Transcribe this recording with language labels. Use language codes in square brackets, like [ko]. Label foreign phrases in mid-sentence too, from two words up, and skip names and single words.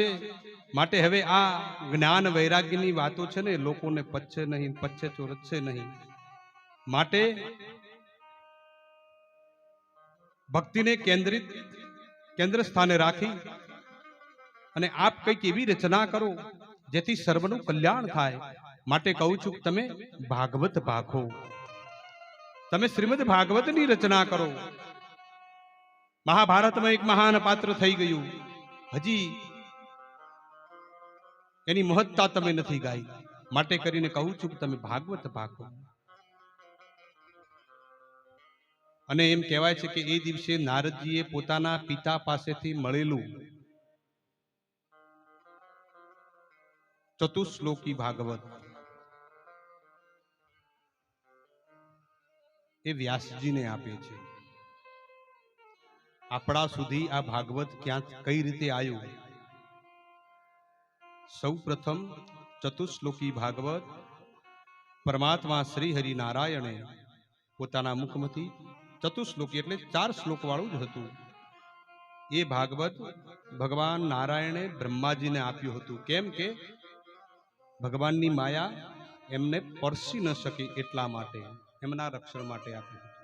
[gu] માટે હવે આ જ્ઞાન વૈરાગ્યની વાતો છે ને લોકોને પચે નહીં, પચે તો રચે નહીં। માટે ભક્તિ ને કેન્દ્ર સ્થાને રાખી અને આપ કઈક એવી રચના કરો જેથી સર્વનું કલ્યાણ થાય। માટે કહું છું કે તમે ભાગવત ભાખો, તમે શ્રીમદ ભાગવતની રચના કરો। મહાભારત મેં એક મહાન પાત્ર થઈ ગયું, હજી એની મહત્તા તમે નથી ગાઈ। માટે કરીને કહું છું કે તમે ભાગવત ભાખો। અને એમ કહેવાય છે કે એ દિવસે નારદજીએ પોતાના પિતા પાસેથી મળેલું ચતુશ્લોકી ભાગવત એ વ્યાસજી ને આપે છે। આપડા સુધી આ ભાગવત ક્યા કઈ રીતે આયુ? સૌ પ્રથમ ચતુશ્લોકી ભાગવત પરમાત્મા શ્રી હરિ નારાયણે પોતાના મુખમથી ચતુશ્લોકી એટલે 4 શ્લોક વાળું જ હતું। એ ભાગવત ભગવાન નારાયણે બ્રહ્માજી ને આપ્યું હતું। કેમ કે ભગવાનની માયા એમને પરસી ન શકે એટલા માટે, એમના રક્ષણ માટે આપ્યું હતું।